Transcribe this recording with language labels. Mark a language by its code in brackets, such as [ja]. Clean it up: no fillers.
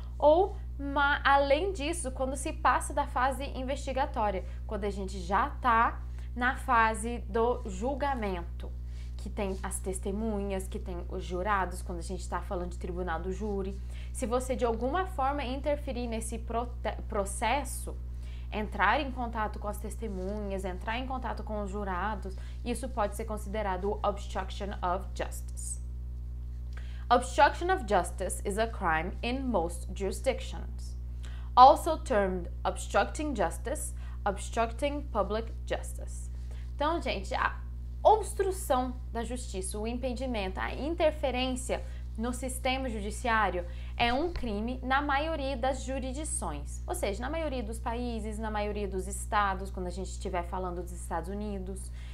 [pt] Ou, além disso, quando se passa da fase investigatória, quando a gente já está na fase do julgamento, que tem as testemunhas, que tem os jurados, quando a gente está falando de tribunal do júri. Se você de alguma forma interferir nesse processo, entrar em contato com as testemunhas, entrar em contato com os jurados, isso pode ser considerado obstruction of justice. [en] Obstruction of justice is a crime in most jurisdictions. Also termed obstructing justice, obstructing public justice. [pt] Então, gente, a obstrução da justiça, o impedimento, a interferência no sistema judiciário é um crime na maioria das jurisdições, ou seja, na maioria dos países, na maioria dos estados, quando a gente estiver falando dos Estados Unidos.